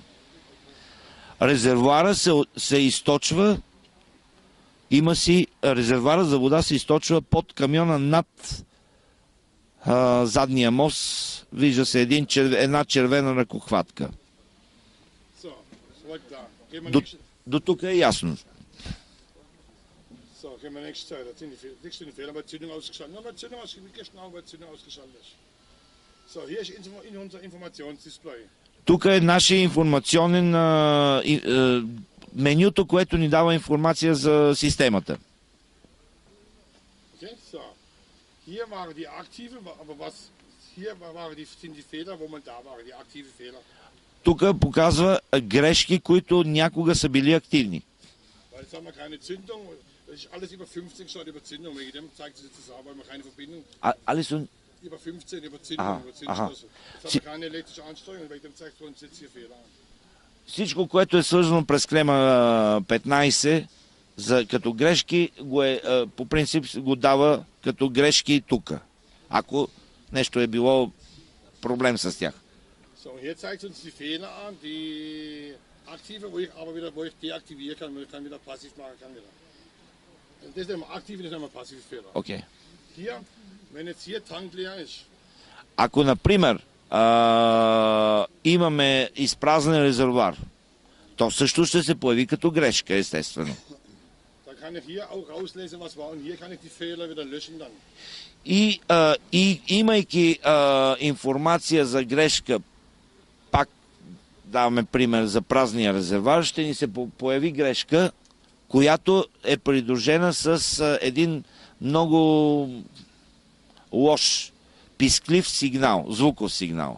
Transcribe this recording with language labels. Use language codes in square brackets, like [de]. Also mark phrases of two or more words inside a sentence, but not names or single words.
[bg] Резервуара се източва, има си резервуара за вода се източва под камиона над задния мост. Вижда се една червена ръкохватка. До тук е ясно. [de] So, gehen wir nächste Zeit. Das sind die Fehler bei Zündung ausgeschaltet. Nur bei Zündung ausgeschaltet, genau bei Zündung ausgeschaltet. So, hier ist in unser Informationsdisplay. [bg] Тук е нашия информационен менюто, което ни дава информация за системата. [de] Okay, so. Hier waren die aktive, aber was hier sind die Fehler, wo man da war, die aktive Fehler. [bg] Тук показва грешки, които някога са били активни. [de] Weil jetzt haben wir keine Zündung. Das ist alles über 15 statt über Zündung. Wegen dem zeigt es jetzt auch, weil wir keine Verbindung. Alles Über 15, über Zündung, über Zündschlüssel. Jetzt haben wir keine elektrische Ansteuerung, wegen dem zeigt es uns jetzt hier Fehler an. [bg] Всичко, което е свързано през клема 15 като грешки, по принцип го дава като грешки тук. Ако нещо е било проблем с тях. [de] So, hier zeigt uns die Fehler an, die aktive, wo ich deaktivieren kann, wo ich kann wieder passiv machen kann wieder. Das ist immer aktiv, das ist immer passive Fehler. Okay. Hier, wenn jetzt hier Tank leer ist. [bg] Ако, например, имаме изпразнен резервуар, то също ще се появи като грешка, естествено. [de] Da kann ich hier auch rauslesen, was war, und hier kann ich die Fehler wieder löschen dann. [bg] И имайки информация за грешка, пак даваме пример за празния резервуар, ще ни се появи грешка, която е придружена с един много лош, писклив сигнал, звуков сигнал.